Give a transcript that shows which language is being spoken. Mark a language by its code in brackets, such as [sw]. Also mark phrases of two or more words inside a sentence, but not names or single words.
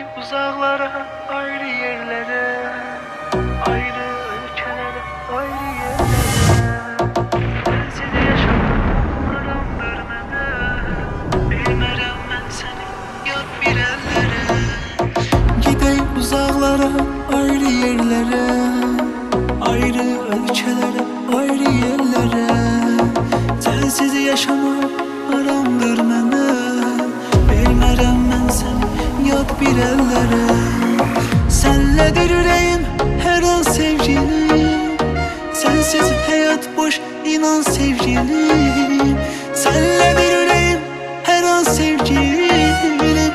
[tr] uzaklara, ayrı yerlere, ayrı ülkelere, ayrı yerlere. Sensiz yaşamak haramdır mənə. [az] Bilmərəm mən səni yad bir əllərə. [tr] Gidək uzaklara, ayrı yerlere, ayrı ülkelere, ayrı yerlere. Sensiz yaşamak haramdır mənə. [az] Bilmərəm mən səni yad bir əllərə. Sənlədir ürəyim hər an sevgilim. Sensiz həyat boş, inan sevgilim. Sənlədir ürəyim hər an sevgilim.